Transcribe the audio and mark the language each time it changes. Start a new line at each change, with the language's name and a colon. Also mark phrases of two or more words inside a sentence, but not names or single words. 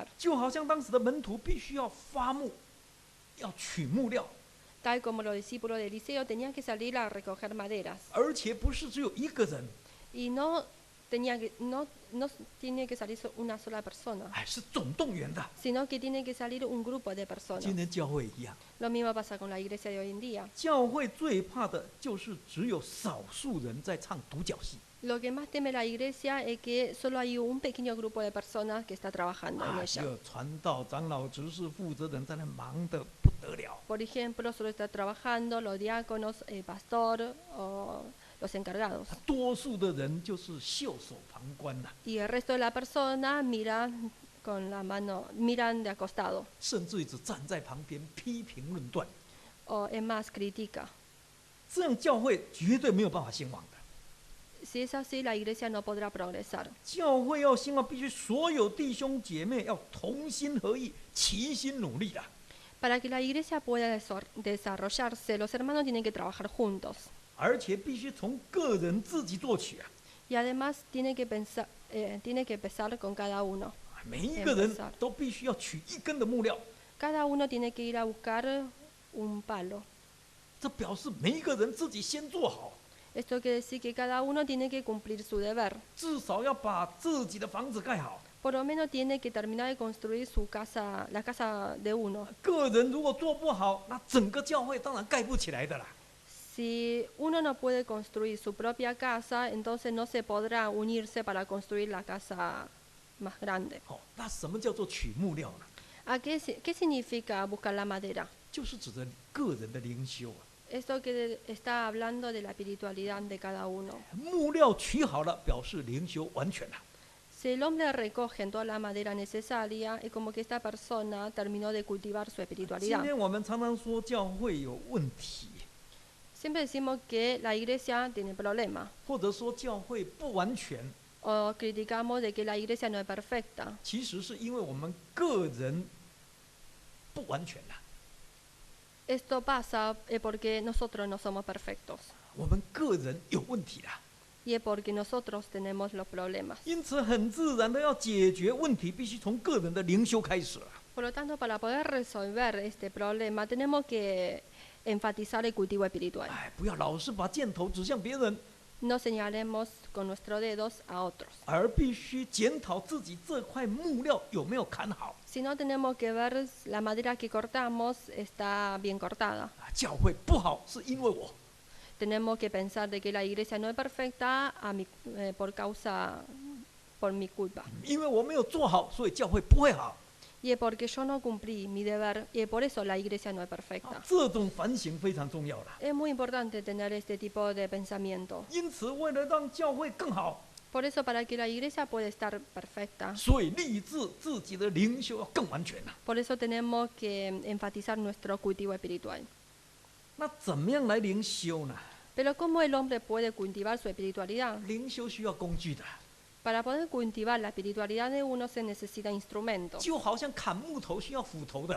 Chinese: 就好像当时的门徒必须要发木，要取木料，
Spanish: Tal como los discípulos de Eliseo tenían que salir a recoger maderas.
Chinese: 而且不是只有一个人，
Spanish: Y no tiene que salir una sola persona,
Chinese: 哎，是总动员的。
Spanish: sino que tiene que salir un grupo de personas.
Chinese: 今天教会一样，
Spanish: Lo mismo pasa con la iglesia de hoy en día.
Chinese: 教会最怕的就是只有少数人在唱独角戏，
Spanish: Lo que más teme la iglesia es que solo hay un pequeño grupo de personas que está trabajando en
Chinese: 只
Spanish: ella.
Chinese: 有传道、长老、执事、负责人在那忙得不得了。
Spanish: Por ejemplo, solo está trabajando los diáconos, el pastor o los encargados.
Chinese: 多数的人就是袖手旁观呐、
Spanish: Y el resto de la persona miran con la mano, miran de acostado
Chinese: 甚至于只站在旁边批评论断，
Spanish: o es más critica.
Chinese: 这样教会绝对没有办法兴旺的。
Spanish: Si es así, la iglesia no podrá progresar.
Chinese: 教会要兴旺，必须所有弟兄姐妹要同心合意、齐心努力的。
Spanish: Para que la iglesia pueda desarrollarse, los hermanos tienen que trabajar juntos.
Chinese: 而且必须从个人自己做起啊！
Spanish: Y además tiene que empezar con cada uno.
Chinese: 每一个人都必须要取一根的木料，
Spanish: Cada uno tiene que ir a buscar un palo.
Chinese: 这表示每一个人自己先做好，
Spanish: Esto quiere decir que cada uno tiene que cumplir su deber.
Chinese: 至少要把自己的房子盖好。
Spanish: Por lo menos tiene que terminar de construir su casa, la casa de uno.
Chinese: 个人如果做不好，那整个教会当然盖不起来的啦。
Spanish: Si uno no puede construir su propia casa, entonces no se podrá unirse para construir la casa más grande.
Chinese: 好，那什么叫做取木料呢？
Spanish: ¿Qué significa buscar la madera?
Chinese: 就是指着个人的灵修啊。
Spanish: Esto que está hablando de la espiritualidad de cada uno.
Chinese: 木料取好了，表示灵修完全了。
Spanish: Si el hombre recoge toda la madera necesaria, es como que esta persona terminó de cultivar su
Chinese: 今
Spanish: espiritualidad.
Chinese: 天我们常常说教会有问题，
Spanish: Siempre decimos que la iglesia tiene problemas,
Chinese: 或者说教会不完全，
Spanish: o criticamos de que la iglesia no es perfecta.
Chinese: 其实是因为我们个人不完全了。
Spanish: Esto pasa porque nosotros no somos perfectos,
Chinese: 我们个人有问题了，
Spanish: y es porque nosotros tenemos los problemas.
Chinese: 因此很自然的要解决问题，必须从个人的灵修开始了。
Spanish: Por lo tanto, para poder resolver este problema, tenemos que enfatizar el cultivo espiritual.
Chinese: 哎，不要老是把箭头指向别人，
Spanish: No señalemos con nuestros dedos a otros,
Chinese: 而必须检讨自己这块木料有没有砍好。
Spanish: sino tenemos que ver la madera que cortamos está bien cortada.
Chinese: 啊，教会不好是因为我，
Spanish: Tenemos que pensar de que la iglesia no es perfecta por mi culpa.
Chinese: 因为我没有做好，所以教会不会好。
Spanish: Y es porque yo no cumplí mi deber, y es por eso la iglesia no es perfecta.
Chinese: 啊，这种反省非常重要了。
Spanish: Es muy importante tener este tipo de pensamiento.
Chinese: 因此，为了让教会更好，
Spanish: Por eso, para que la iglesia pueda estar perfecta,
Chinese: 所以立志自己的灵修要更完全了。
Spanish: por eso tenemos que enfatizar nuestro cultivo espiritual.
Chinese: 那怎么样来灵修呢？
Spanish: Pero ¿cómo el hombre puede cultivar su espiritualidad?
Chinese: 灵修需要工具的，
Spanish: Para poder cultivar la espiritualidad de uno se necesita instrumentos.
Chinese: 就好像砍木头需要斧头的。